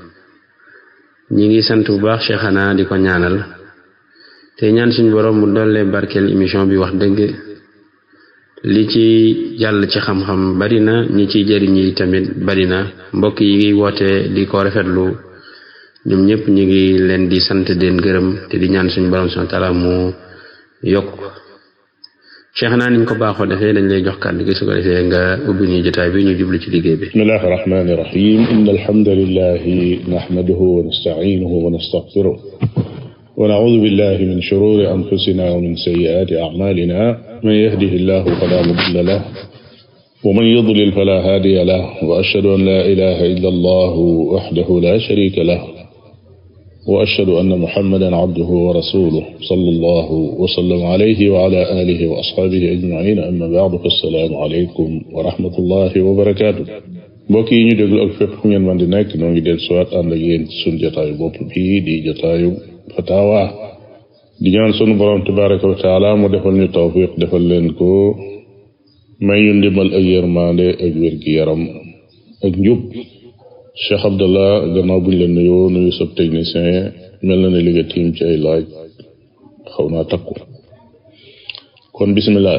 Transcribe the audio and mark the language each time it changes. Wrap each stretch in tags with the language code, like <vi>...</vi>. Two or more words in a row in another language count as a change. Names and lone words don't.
<wo>ñi ngi sant bu baax Cheikhana di ko ñaanal te ñaan suñu borom mu dolle barkeel émission bi wax dëgg li ci jàll ci xam-xam bari na ñi ciy jëriñ yi tamit bari na mbokk yi ngi woote di ko rafetlu ñoom ñëpp ñu ngi leen di sant den gërëm te di ñaan suñu borom</wo> <ar>سبحانه وتعالى</ar> <wo>mu yokk Cheikhana niñ ko baaxoo defee dañ lay jox kàddu gi su ko defee nga ubbi ñu jotaay bi ñu jublu ci liggéey bi.</wo> <ar>بسم الله الرحمن الرحيم إن الحمد لله نحمده ونستعينه ونستغفره ونعوذ بالله من شرور أنفسنا ومن سيئات أعمالنا من يهده الله فلا مضل له ومن يضلل فلا هادي له وأشهد أن لا إله إلا الله وحده لا شريك له وأشهد أن محمدا عبده ورسوله صلى الله وسلم عليه وعلى آله وأصحابه أجمعين أما بعد فالسلام عليكم ورحمة الله وبركاته</ar> <wo>mbokk yi ñu déglu ak fépp fu ngeen mën di nekk noo ngi del suwaat ànd ak yéen ci sunu jotaayu bopp bii di jotaayu fatawa di ñaan sunu borom</wo> <ar>تبارك وتعالى</ar> <wo>mu defal ñu tawfiq defal leen ko may ñu ndimbal ak yërmande ak wér-gi-yaram ak njub Cheikh Abdallah gannaaw buñ la nuyoo nuyu sab technicien mel na ne li nga tiim ci ay laaj xaw naa takku kon bismillah.</wo>